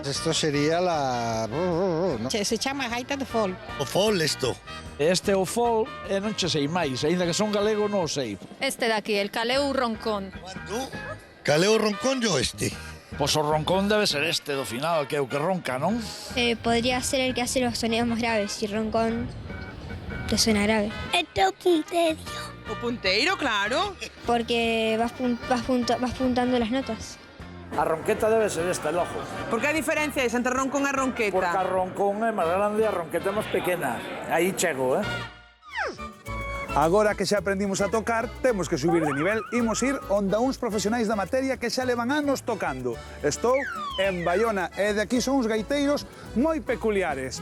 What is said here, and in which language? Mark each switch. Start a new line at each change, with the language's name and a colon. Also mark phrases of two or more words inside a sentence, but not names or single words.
Spanish: Esto sería la... ¿no?
Galician: Se chama gaita de fol. O fol, esto. Este o fol e non che sei máis, aínda que son galego non o sei.
Spanish: Este de aquí, el caleu roncón. Caleo roncón yo este.
Galician: Pois o roncón debe ser este do final, que é o que ronca, non?
Spanish: Podría ser el que hace los sonidos más graves, y roncón te suena grave.
Galician: Este é o punteiro. O punteiro, claro.
Spanish: Porque vas puntando las notas.
Galician: A ronqueta debe ser esta,
Spanish: el ojo.
Galician: Por que a diferencia é entre roncón e ronqueta? Porque a roncón é máis grande e a ronqueta é máis pequena. Aí chego, Agora que xa aprendimos a tocar, temos que subir de nivel. Imos ir onde uns profesionais da materia que xa levan anos tocando. Estou en Baiona e de aquí son uns gaiteiros moi peculiares.